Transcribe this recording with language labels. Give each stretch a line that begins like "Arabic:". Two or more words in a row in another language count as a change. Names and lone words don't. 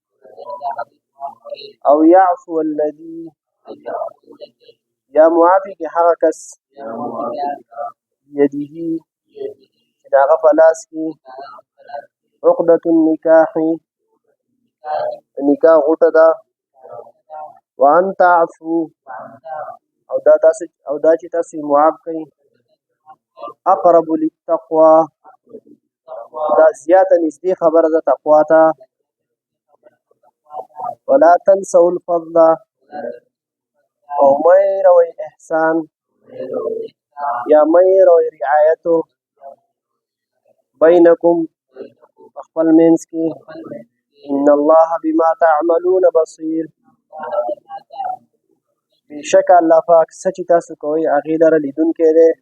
Pashto: او
Arabic: یعفو الذي،
Pashto: یا معافي کې هغه کس یده، چې د هغه په لاس کې
Arabic: عقدة النکاح،
Pashto: نکاح غوټه ده.
Arabic: وان تعفو،
Pashto: او دا چې تاسو یې معاف کړئ،
Arabic: اقرب للتقوى،
Pashto: دا زیاته نږدې خبره ده تقوا ته.
Arabic: ولا تنسوا الفضل،
Pashto: او مه هېروئ احسان یا مه هېروئ رعایتو، بینکم، په خپل منځ کې.
Arabic: ان الله بما تعملون بصیر،
Pashto: بېشکه الله پاک څه چې تاسو کوئ هغې لره لیدونکی دی.